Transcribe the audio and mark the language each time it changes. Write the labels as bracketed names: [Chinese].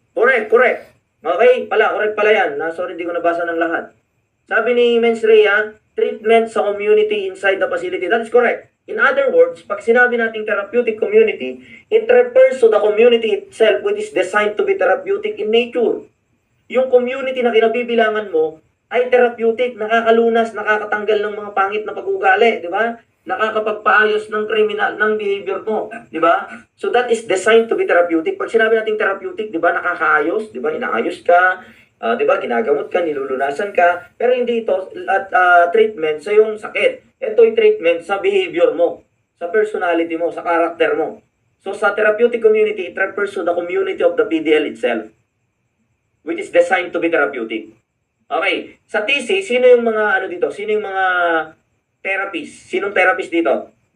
[Filipino] Correct. Okay? Correct pala yan. Sorry, hindi ko nabasa ng lahat. Sabi ni [English] Mens Rea, treatment sa community inside the facility. That is correct. In other words, [Filipino] pag sinabi nating [English] therapeutic community, it refers to the community itself which is designed to be therapeutic in nature. [Filipino] Yung community na kinabibilangan mo ay therapeutic, nakakalunas, nakakatanggal ng mga pangit na pag-uugali, di ba? Nakakapagpaayos ng criminal, ng behavior mo, di ba? [English] So that is designed to be therapeutic. [Filipino] Pag sinabi nating therapeutic, di ba, nakakaayos, di ba, inaayos ka, di ba, ginagamot ka, nilulunasan ka, pero hindi ito treatment sa yung sakit. Ito yung treatment sa behavior mo, sa personality mo, sa character mo. [English] So sa therapeutic community, it refers to the community of the PDL itself, which is designed to be therapeutic. [Filipino] Okay, sa TC, sino yung mga dito? Sino yung mga therapists? Sinong therapist dito?